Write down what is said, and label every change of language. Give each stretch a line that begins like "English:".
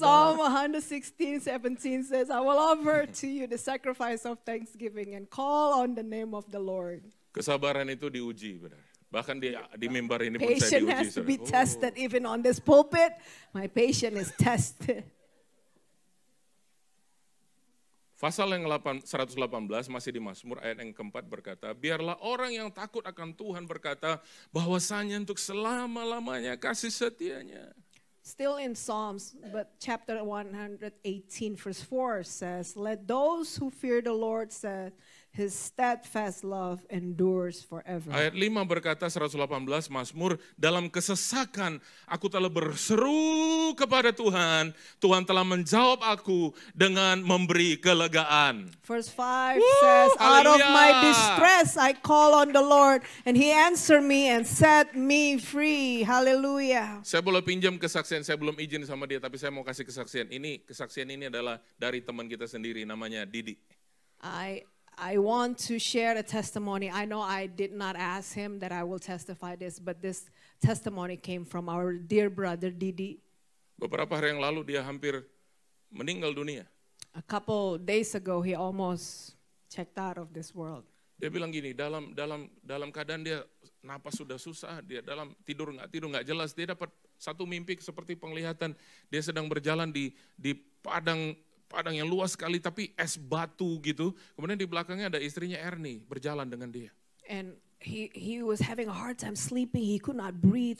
English: Psalm 116:17 says, I will offer to you the sacrifice of thanksgiving and call on the name of the Lord.
Indonesian: Kesabaran itu diuji, benar. Bahkan di mimbar ini pun saya
English: Patience
Indonesian: diuji.
English: has to be
Indonesian: saudara.
English: tested even on this pulpit. My patience is tested.
Indonesian: Pasal yang 118 masih di Mazmur ayat yang keempat berkata, biarlah orang yang takut akan Tuhan berkata bahwasanya untuk selama-lamanya kasih setianya.
English: Still in Psalms, but chapter 118 verse 4 says, let those who fear the Lord say, His steadfast love endures forever.
Indonesian: Ayat 5 berkata 118 Mazmur, dalam kesesakan aku telah berseru kepada Tuhan, Tuhan telah menjawab aku dengan memberi kelegaan.
English: Verse 5 says, out of my
Indonesian: haleluya.
English: distress I call on the Lord, and He answered me and set me free. Hallelujah.
Indonesian: Saya boleh pinjam kesaksian, saya belum izin sama dia, tapi saya mau kasih kesaksian. Kesaksian ini adalah dari teman kita sendiri, namanya Didi. I want to share a testimony. I know I did not ask him that I will testify this, but this testimony came from our dear brother Didi. Beberapa hari yang lalu dia hampir meninggal dunia. A couple days ago, he almost checked out of this world. Dia bilang gini, dalam keadaan dia napas sudah susah, dia dalam tidur nggak jelas, dia dapat satu mimpi seperti penglihatan. Dia sedang berjalan di padang yang luas sekali, tapi es batu gitu. Kemudian di belakangnya ada istrinya Ernie berjalan dengan dia.
English: And he was having a hard time sleeping. He could not breathe.